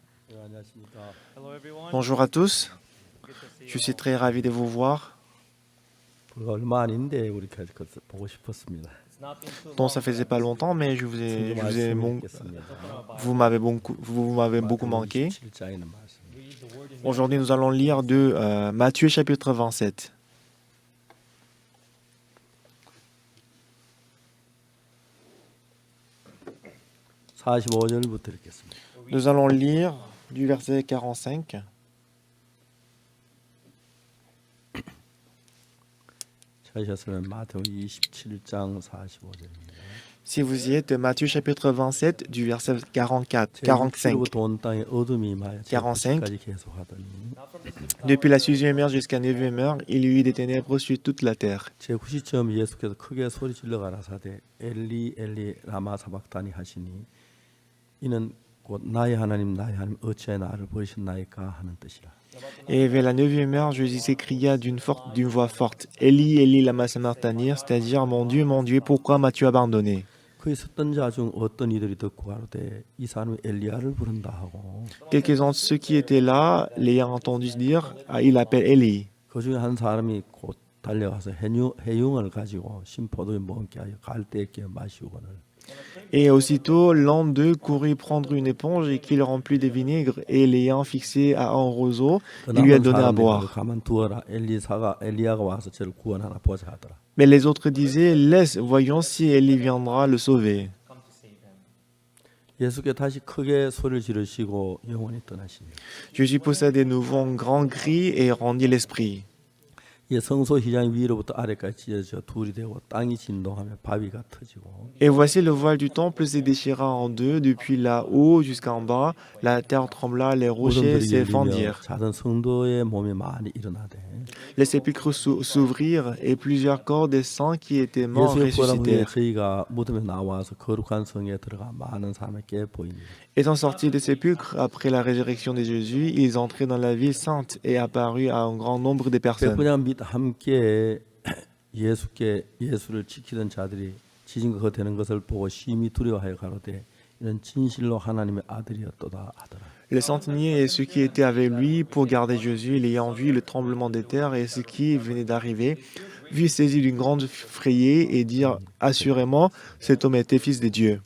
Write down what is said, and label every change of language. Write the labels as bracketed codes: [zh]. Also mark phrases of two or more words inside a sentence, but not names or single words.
[en] Hello everyone. [fr] Bonjour à tous, [en] Good to see [fr] je [en] you [fr] suis [en] all. [fr] très ravi de vous voir. [ko] 불과 얼마 아닌데 우리 보고 싶었습니다. [en] It's not been too [fr] Bon, [en] long, [fr] ça [en] but [fr] faisait pas longtemps, mais [ko] 성경 말씀을 읽겠습니다. [fr] vous m'avez beaucoup manqué. [ko] 27장에 있는 말씀. [en] read the word in [fr] Aujourd'hui, nous allons lire de Matthieu chapitre 27. [ko] Matthew 45절부터 읽겠습니다. [fr] Nous allons lire du verset 45. [ko] 찾으셨으면 마태복음 27장 45절입니다. [fr] Si vous y êtes, Matthieu chapitre 27 du verset 44, 45. [ko] 제6시로부터 온 땅에 어둠이 임하여 45. 까지 계속하더니 [fr] Depuis la 6e heure jusqu'à 9e heure, il y eut des ténèbres sur toute la terre. [ko] 제9시쯤 예수께서 크게 소리질러 가라사대 엘리 엘리 라마 사박다니 하시니 이는 곧 나의 하나님 어찌하여 나를 버리셨나이까 하는 뜻이라. [fr] Et vers la 9e heure, Jésus s'écria d'une voix forte, Élie, Élie, lama sabachthani, c'est-à-dire, mon Dieu, pourquoi m'as-tu abandonné? [ko] 그 있었던 자 중 어떤 이들이 듣고 가로되 이 사람이 엘리야를 부른다 하고 [fr] Quelques-uns de ceux qui étaient là, l'ayant entendu dire, ah, il appelle Élie. [ko] 그 중에 한 사람이 곧 달려가서 해융을 가지고 신포도에 먹게 하여 갈대에 끼어 마시고는 [fr] Et aussitôt, l'un d'eux courut prendre une éponge et qu'il remplit de vinaigre, et l'ayant fixé à un roseau, [ko] 그 [fr] il lui a [ko] 남은 [fr] donné à [ko] 사람이 [fr] boire. [ko] 가만 두어라 엘리야가 와서 저를 구원하나 보자 하더라. [fr] Mais les autres disaient, laisse, voyons si Élie viendra le sauver. [en] come to save him. [ko] 예수께 다시 크게 소리를 지르시고 영원히 떠나시니 [fr] Jésus poussa de nouveau un grand cri et rendit l'esprit. [ko] 이 성소 휘장이 위로부터 아래까지 찢어져 둘이 되고 땅이 진동하며 바위가 터지고 [fr] Et voici le voile du temple se déchira en deux, depuis là-haut jusqu'en bas. La terre trembla, les rochers [ko] 무덤들이 [fr] se [ko] 열리며 [fr] fendirent. [ko] 작은 성도의 몸이 많이 일어나되 [fr] Les sépulcres s'ouvrirent et plusieurs corps des saints qui étaient morts [ko] 예수의 부활한 후에 [fr] ressuscitèrent. [ko] 저희가 무덤에 나와서 거룩한 성에 들어가 많은 사람에게 보이니 [fr] Étant sortis des sépulcres après la résurrection de Jésus, ils entraient dans la ville sainte et apparut à un grand nombre de personnes. [ko] 백부장 및 함께 예수를 지키던 자들이 지진 것 되는 것을 보고 심히 두려워하여 가로되 이는 진실로 하나님의 아들이었도다 하더라. [fr] Les centeniers et ceux qui étaient avec lui pour garder Jésus, l'ayant vu le tremblement des terres et ce qui venait d'arriver, furent saisis d'une grande frayée et dirent assurément, cet homme était fils de Dieu.